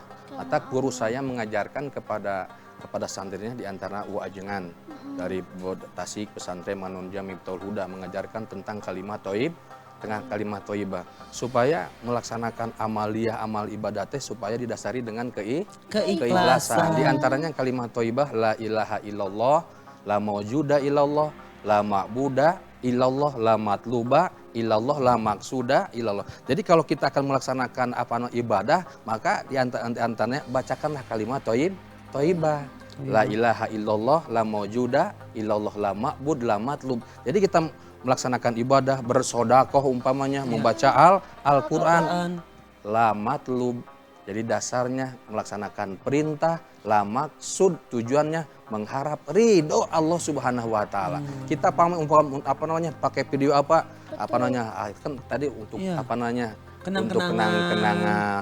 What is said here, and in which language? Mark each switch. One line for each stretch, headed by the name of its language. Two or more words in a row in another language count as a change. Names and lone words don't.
Indonesian: Maka guru saya mengajarkan kepada santrinya di antara Ajengan dari Tasik pesantren Manunja Miftahul Huda, mengajarkan tentang kalimat thayyib, tengah kalimat thayyibah, supaya melaksanakan amaliyah, amal ibadatnya supaya didasari dengan keikhlasan. Di antaranya kalimat thayyibah,
Arabic: لا إله إلا الله، لا موجود إلا الله، لا معبود إلا الله، لا مطلوب إلا الله، لا مقصود إلا الله.
Indonesian: Jadi kalau kita akan melaksanakan ibadah, maka di antaranya bacakanlah kalimat thayyibah.
Arabic: لا إله إلا الله، لا موجود إلا الله، لا معبود، لا مطلوب.
Indonesian: Jadi kita melaksanakan ibadah, bersedekah umpamanya, membaca Al-Qur'an,
Arabic: لا مطلوب.
Indonesian: Jadi dasarnya melaksanakan perintah,
Arabic: لا مقصود,
Indonesian: tujuannya mengharap ridho Allah
Arabic: سبحانه وتعالى.
Indonesian: Kita pakai video apa namanya, kan tadi untuk untuk kenang-kenangan.